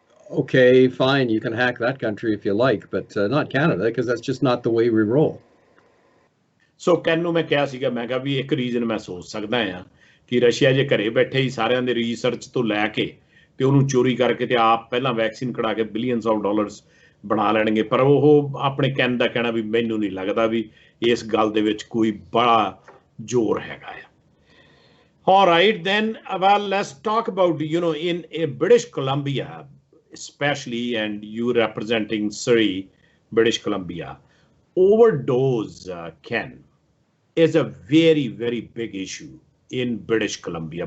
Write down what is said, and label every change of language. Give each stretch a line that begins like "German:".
English: Okay, fine, you can hack that country if you like, but not Canada, because that's just not the way we roll.
Punjabi: So, Ken ਨੂੰ ਮੈਂ ਕਿਹਾ ਸੀਗਾ, ਮੈਂ ਕਿਹਾ ਵੀ ਇੱਕ reason ਮੈਂ ਸੋਚ ਸਕਦਾ ਹਾਂ ਕਿ ਰਸ਼ੀਆ ਜੇ ਘਰੇ ਬੈਠੇ ਹੀ ਸਾਰਿਆਂ ਦੇ ਰਿਸਰਚ ਤੋਂ ਲੈ ਕੇ ਤੇ ਉਹਨੂੰ ਚੋਰੀ ਕਰਕੇ ਤੇ ਆਪ ਪਹਿਲਾਂ ਵੈਕਸੀਨ ਕਢਾ ਕੇ
English: billions of dollars
Punjabi: ਬਣਾ ਲੈਣਗੇ। ਪਰ ਉਹ ਆਪਣੇ ਦਾ ਕਹਿਣਾ ਵੀ ਮੈਨੂੰ ਨਹੀਂ ਲੱਗਦਾ ਵੀ ਇਸ ਗੱਲ ਦੇ ਵਿੱਚ ਕੋਈ ਬੜਾ ਜ਼ੋਰ ਹੈਗਾ ਆ।
English: All right, then, well, let's talk about, you know, in British Columbia, especially, and you representing Surrey, British Columbia, overdose, Ken. is a very, very big issue in British Columbia.